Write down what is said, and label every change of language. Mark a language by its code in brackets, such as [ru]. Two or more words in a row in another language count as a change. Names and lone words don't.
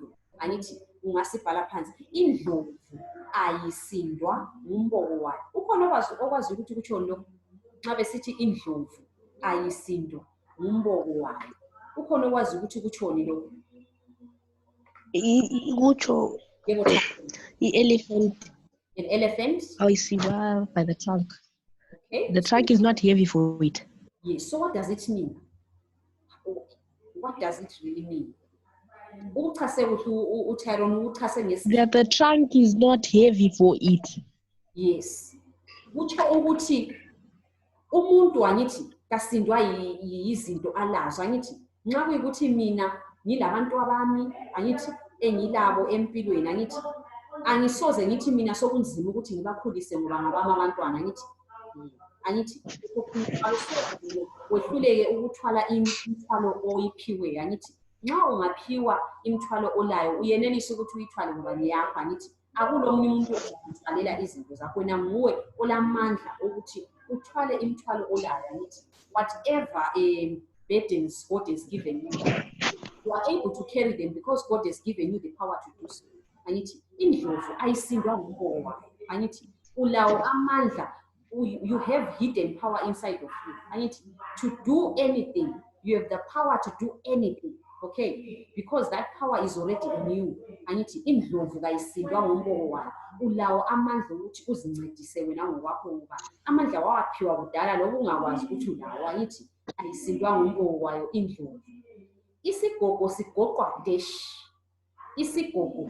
[nd] Angithi ungasibhala phansi. Indlovu ayisindwa ngumboko wayo. Ukhona okwazi ukuthi kutshoni lokho? Nxa besithi indlovu ayisindwa ngumboko wayo. Ukhona okwazi ukuthi kutshoni lokho? Kutsho i-elephant. [en] An elephant? Ayisindwa by the trunk. Okay. The trunk is not heavy for it. Yes. So what does it mean? What does it really mean? That the trunk is not heavy for it. Yes. [nd] Kutsho ukuthi umuntu angithi kasindwa yizinto alazo. Angithi nxa kuyikuthi mina ngilabantu abami angithi engilabo empilweni, angithi angisoze ngithi mina sokunzima ukuthi ngibakhulise ngoba ngabami abantwana. Angithi wehluleke ukuthwala imithwalo oyiphiwe. Angithi nxa ungaphiwa imithwalo olayo uyenelisa ukuthi uyithwale ngoba ngiyakho. Angithi akulomunye umuntu ozakuthwalela izinto zakho, wena nguwe olamandla ukuthi uthwale imithwalo olayo. [en] Angithi whatever burdens God has given you, you are able to carry them because God has given you the power to do so. [nd] Angithi indlovu ayisindwa ngumbono wayo. Angithi ulawo amandla, [en] you have hidden power inside of you. Angithi to do anything, you have the power to do anything. Okay, because that power is already in you. [nd] Angithi indlovu kayisindwa ngumbono wayo. Ulawo amandla ukuthi uzincedise wena ngokwakho ngoba amandla wawaphiwa kudala lobu ungakwazi ukuthi ulawo. Angithi ayisindwa ngumbono wayo indlovu. Isigogo sigoqwa dash. Isigogo.